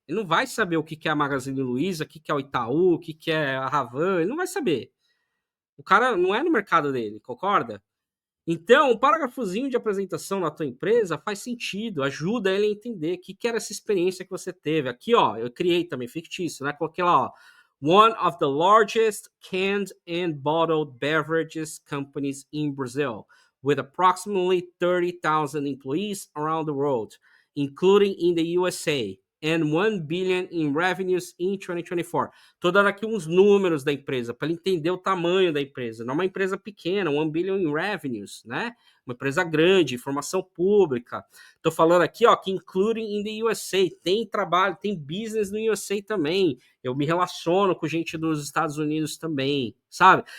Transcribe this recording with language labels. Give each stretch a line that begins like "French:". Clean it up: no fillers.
Portuguese: Ele não vai saber o que é a Magazine Luiza, o que é o Itaú, o que é a Ravan. Ele não vai saber. O cara não é no mercado dele, concorda? Então, um parágrafozinho de apresentação na tua empresa faz sentido, ajuda ele a entender o que era essa experiência que você teve. Aqui, ó, eu criei também fictício, né? Coloquei lá, ó,
English: one of the largest canned and bottled beverages companies in Brazil, with approximately 30,000 employees around the world, including in the USA. and 1 billion in revenues in 2024.
Portuguese: Tô dando aqui uns números da empresa para ele entender o tamanho da empresa. Não é uma empresa pequena,
English: 1 billion in revenues,
Portuguese: né? Uma empresa grande, informação pública. Tô falando aqui, ó, que
English: including in the USA,
Portuguese: tem trabalho, tem business no USA também. Eu me relaciono com gente dos Estados Unidos também, sabe?